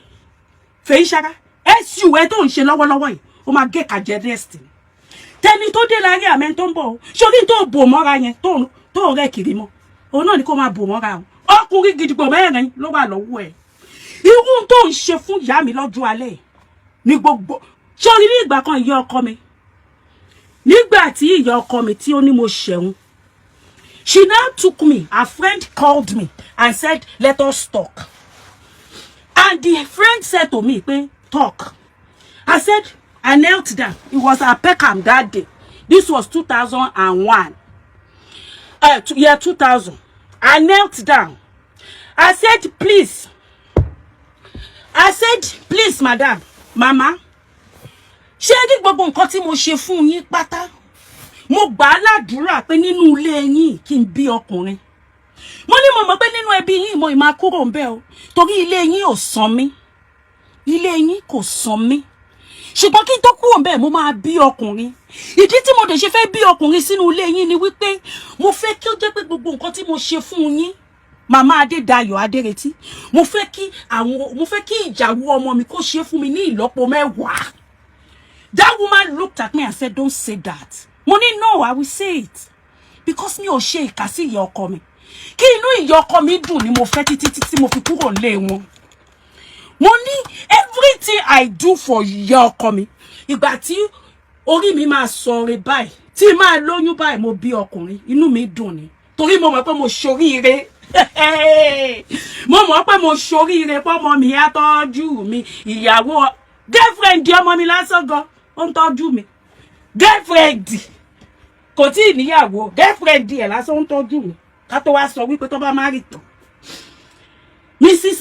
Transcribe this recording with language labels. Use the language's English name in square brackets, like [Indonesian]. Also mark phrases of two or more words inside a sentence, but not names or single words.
[Yoruba] Fèyíṣará èsù ẹ tó ń ṣe lọ́wọ́lọ́wọ́ yìí ó máa gé kàjẹ́ destiny tẹni tó dé láyé àmẹ́ tó ń bọ̀ sórí tó bò mọ́ra yẹn tó rẹ̀ kiri mọ́ òun náà ni kó máa bò mọ́ra o ọkùnrin gidigbo 4 ló wà lọ́wọ́ ẹ̀ irú tó ń ṣe fún ìyá mi lọ́jọ́ alẹ́ ní gbogbo sórí ní ìgbà kan ìyá ọkọ mi nígbà tí ìyá ọkọ mi tí ó ní mo ṣẹ̀wọ̀n [English] she now took me her friend called me and said let us talk and the friend said to me pé talk I said I knelt down it was at Peckham that day this was 2001 year 2000 I knelt down I said please [Yoruba] madam mama ṣé ní gbogbo nǹkan tí mo ṣe fún yín pátá mo gbà á ládùúrà pé nínú ilé yín kí n bí ọkùnrin mo ní mo mọ̀ pé nínú ẹbí yín mo ì máa kúrò ńbẹ̀ o torí ilé yín ò sàn mí ilé yín kò sàn mí ṣùgbọ́n kí n tó kúrò ńbẹ̀ mo máa bí ọkùnrin ìdí tí mo dẹ̀ ṣe fẹ́ bí ọkùnrin sínú ilé yín ni wípé mo fẹ́ kí ó jẹ́ pé gbogbo nǹkan tí mo ṣe fún yín Màmá Adédayọ̀ Adéretí mo fẹ́ kí ìyàwó ọmọ mi kó ṣe fún mi ní ìlọ́po 10. [English] That woman looked at me and said, don't say that. Money, no, I will say it. [Yoruba] Because mi ò ṣe ìkà sí ìyá ọkọ mi. Kí inú ìyá ọkọ mi dùn ni mo fẹ́ títí mo fi kúrò lé wọn. [English] Money, everything I do for [Yoruba] ìyá ọkọ mi. Ìgbà tí orí mi máa sọ̀rọ̀ báyìí, tí máa lóyún báyìí mo bí ọkùnrin, inú mi dùn ni. Torí mo mọ̀ pé mo ṣoríire. Mo mọ̀ pé mo ṣoríire pé ọmọ mi á tọ́jú mi, ìyàwó girlfriend di ọmọ mi lásán gan ó ń tọ́jú mi girlfriend kò tí ì níyàwó girlfriend ẹ̀ lásán ó ń tọ́jú mi ká tó wá sọ wípé tó bá má rí tán Mrs.